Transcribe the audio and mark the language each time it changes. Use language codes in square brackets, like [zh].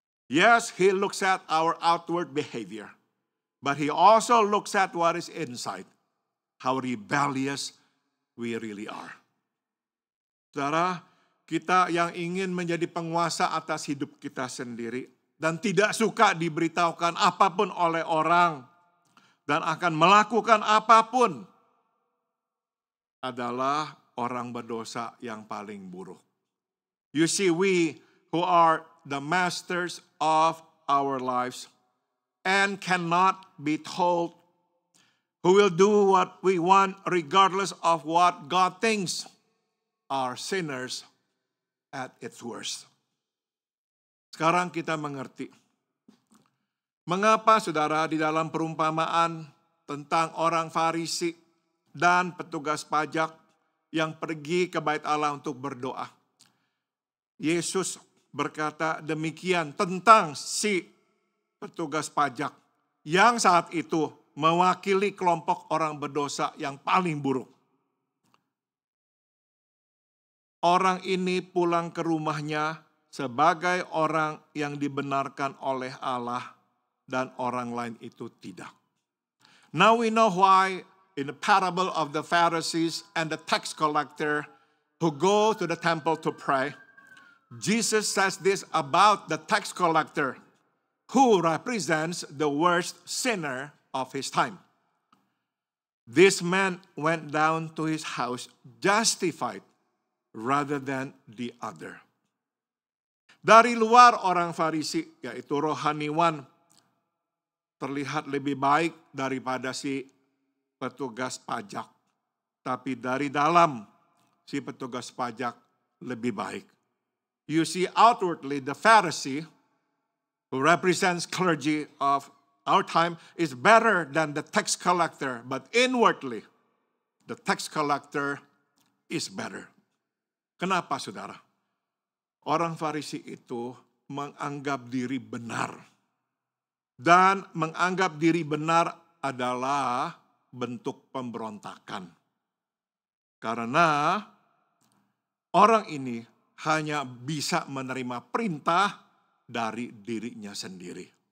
[en] Yes, he looks at our outward behavior, but he also looks at what is inside, how rebellious we really are. [id] Saudara, kita yang ingin menjadi penguasa atas hidup kita sendiri dan tidak suka diberitahukan apapun oleh orang, dan akan melakukan apapun adalah orang berdosa yang paling buruk. [en] You see, we who are the masters of our lives and cannot be told, who will do what we want regardless of what God thinks, are sinners at its worst. [id] Sekarang kita mengerti mengapa, saudara, di dalam perumpamaan tentang orang Farisi dan petugas pajak yang pergi ke bait Allah untuk berdoa, Yesus berkata demikian tentang si petugas pajak yang saat itu mewakili kelompok orang berdosa yang paling buruk. Orang ini pulang ke rumahnya sebagai orang yang dibenarkan oleh Allah, dan orang lain itu tidak. [en] Now we know why in the parable of the Pharisees and the tax collector who go to the temple to pray, Jesus says this about the tax collector who represents the worst sinner of his time. This man went down to his house justified rather than the other. [id] Dari luar orang Farisi, yaitu rohaniwan, terlihat lebih baik daripada si petugas pajak. Tapi dari dalam, si petugas pajak lebih baik. [en] You see, outwardly the Pharisee, who represents clergy of our time, is better than the tax collector. But inwardly, the tax collector is better. [id] Kenapa, saudara? Orang Farisi itu menganggap diri benar. Dan menganggap diri benar adalah bentuk pemberontakan. Karena orang ini hanya bisa menerima perintah dari dirinya sendiri.